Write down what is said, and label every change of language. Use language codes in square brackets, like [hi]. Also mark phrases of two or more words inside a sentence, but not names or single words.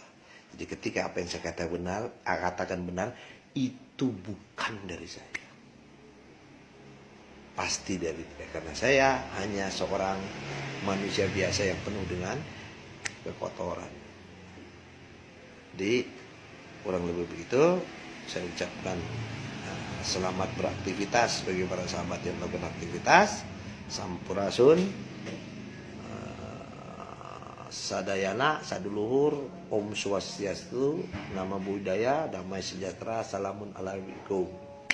[id] Jadi ketika apa yang saya katakan benar, itu bukan dari saya, pasti dari dia, karena saya hanya seorang manusia biasa yang penuh dengan kekotoran. Jadi kurang lebih begitu, saya ucapkan selamat beraktivitas bagi para sahabat yang melakukan aktivitas. [su] Sampurasun, sadayana, saduluhur, [ban] Om Swastiastu, [pi] nama budaya, [id] damai sejahtera, [ar] salamun alaikum.